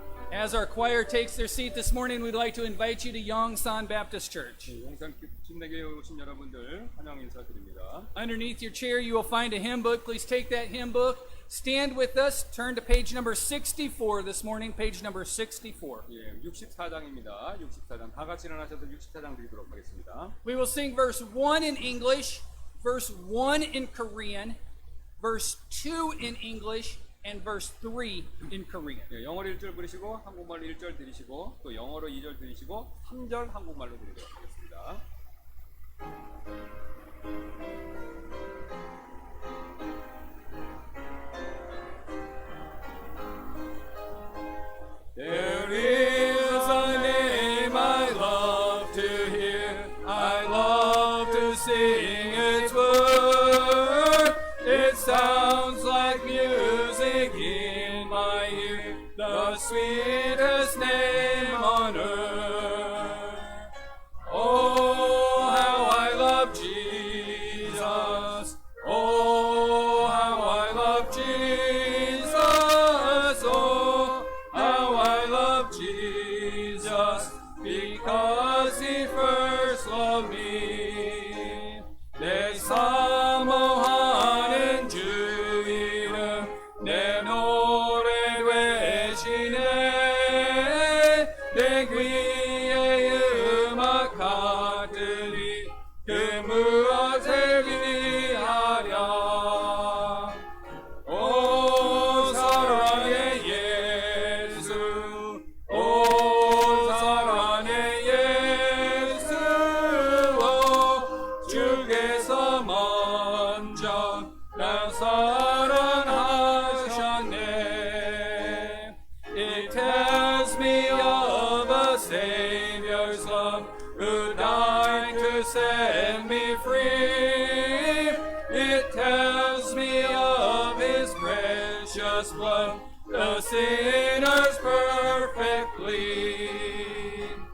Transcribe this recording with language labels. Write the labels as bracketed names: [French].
[English] As our choir takes their seat this morning, we'd like to invite you to Yongsan Baptist Church. [Korean] 용산 침례교회에 오신 여러분들 환영 인사드립니다. [English] Underneath your chair, you will find a hymn book. Please take that hymn book. Stand with us. Turn to page number 64 this morning, page number 64. [Korean] 예, 64장입니다. 64장 다 같이 일어나셔서 64장 드리도록 하겠습니다. [English] We will sing verse 1 in English, verse 1 in Korean, verse 2 in English, and verse 3 in Korean. [Korean] 예, 영어로 1절 부르시고 한국말로 1절 드리시고 또 영어로 2절 드리시고 3절 한국말로 드리도록 하겠습니다. [English] There is a name I love to hear, I love to sing its word. It sounds like music in my ear, the sweetest name on earth. Oh, how I love Jesus. Oh, how I love Jesus. Oh, how I love Jesus, because he first loved me. [Korean] 내 사모하는 주 이름 내 노래 되시네. 내 귀에 음악 같으리 그 무엇을 위하랴. 오 사랑의 예수, 오 사랑의 예수, 오 주께서 먼저 날 사랑하셨네. [English] It tells me of a Savior's love who died to set me free. It tells me of his precious blood, the sinner's perfect clean.